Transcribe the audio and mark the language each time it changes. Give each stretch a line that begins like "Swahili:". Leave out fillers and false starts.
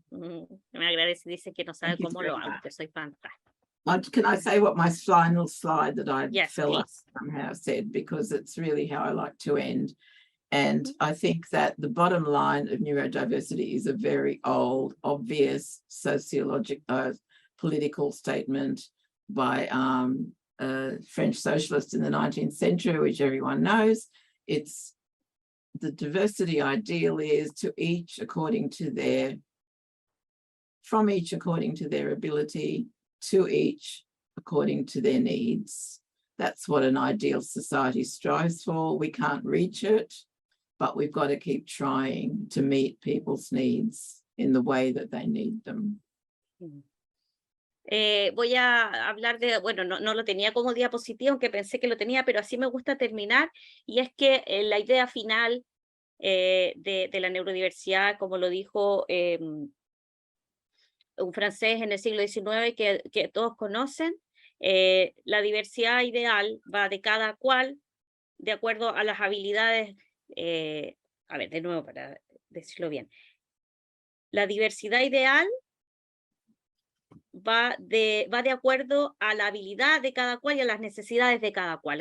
Spanish: Me agradece, dice que no sabe cómo lo hago, que soy fantástica.
English: Can I say what my final slide that I please. Somehow said, because it's really how I like to end. And I think that the bottom line of neurodiversity is a very old, obvious sociological, political statement by a French socialist in the 19th century, which everyone knows. It's the diversity ideal is to each according to their, from each according to their ability, to each according to their needs. That's what an ideal society strives for. We can't reach it, but we've got to keep trying to meet people's needs in the way that they need them.
Spanish: Voy a hablar de, bueno, no lo tenía como diapositiva, aunque pensé que lo tenía, pero así me gusta terminar, y es que la idea final de la neurodiversidad, como lo dijo un francés en el siglo XIX que todos conocen, la diversidad ideal va de cada cual de acuerdo a las habilidades, a ver, de nuevo para decirlo bien, la diversidad ideal va de acuerdo a la habilidad de cada cual y a las necesidades de cada cual.